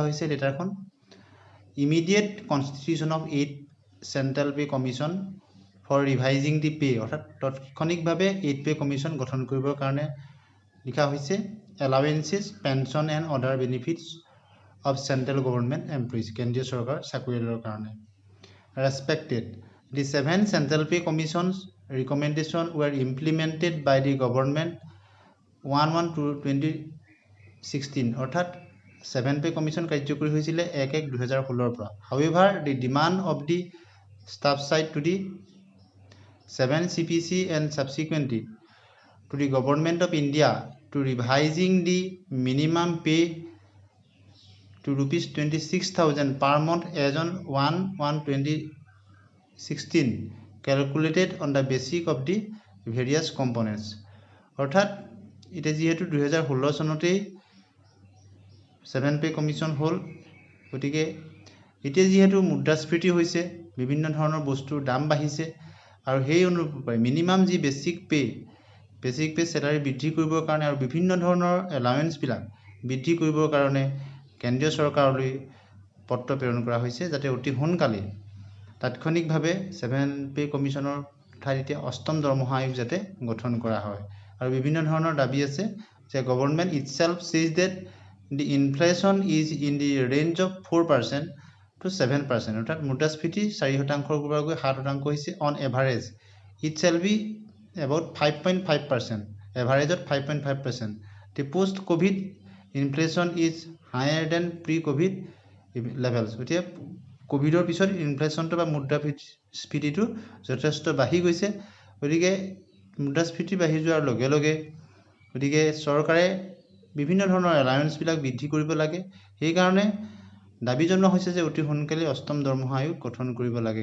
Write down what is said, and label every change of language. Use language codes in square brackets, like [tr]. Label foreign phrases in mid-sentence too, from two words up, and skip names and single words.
[as] হৈছে লেটাৰখন [en] Immediate constitution of 8 central pay commission for revising the pay [as] অৰ্থাৎ তাৎক্ষণিকভাৱে 8 পে কমিশ্যন গঠন কৰিবৰ কাৰণে লিখা হৈছে [en] allowances pension and other benefits of central government employees [as] কেন্দ্ৰীয় চৰকাৰ চাকৰিয়ালৰ কাৰণে [en] respected the 7 central pay commissions recommendation were implemented by the government 1/1/2016 অৰ্থাৎ 7 pay commission [as] কাৰ্যকৰী হৈছিল 1/1/2016 পৰা [en] however the demand of the staff side to the 7 CPC and subsequently to the government of India to revising the minimum pay to rupees 26,000 per month as on 1/1/2016 calculated on the basis of the various components [as] অৰ্থাৎ এটা যেহেতু 2016 চনতেই 7 [en] pay commission [as] হ'ল গতিকে এতিয়া যেহেতু মুদ্ৰাস্ফীতি হৈছে বিভিন্ন ধৰণৰ বস্তুৰ দাম বাঢ়িছে আৰু সেই অনুৰূপে মিনিমাম যি [en] basic pay salary [as] বৃদ্ধি কৰিবৰ কাৰণে আৰু বিভিন্ন ধৰণৰ এলাৱেন্স বিলাক বৃদ্ধি কৰিবৰ কাৰণে কেন্দ্ৰীয় চৰকাৰলৈ পত্ৰ প্ৰেৰণ কৰা হৈছে যাতে অতি সোনকালে তাৎক্ষণিকভাৱে 7 পে কমিশ্যনৰ ঠাইত এতিয়া 8ম দৰমহা আয়োগ যাতে গঠন কৰা হয় আৰু বিভিন্ন ধৰণৰ দাবী আছে যে [en] government itself says that the inflation is in the range of 4% to 7% [as] অৰ্থাৎ মুদ্ৰাস্ফীতি 4% পৰা গৈ 7% হৈছে [en] on average it shall be about 5.5% [as] এভাৰেজত 5.5% [en] the post covid inflation is higher than pre covid levels [as] এতিয়া কোভিডৰ পিছত ইনফ্লেশ্যনটো বা মুদ্ৰাস্ফীতিটো যথেষ্ট বাঢ়ি গৈছে গতিকে মুদ্ৰাস্ফীতি বাঢ়ি যোৱাৰ লগে লগে গতিকে চৰকাৰে বিভিন্ন ধৰণৰ এলাৱেন্স বিলাক বৃদ্ধি কৰিব লাগে সেই কাৰণে দাবী জনোৱা হৈছে যে অতি সোনকালে 8ম দৰমহা আয়োগ গঠন কৰিব লাগে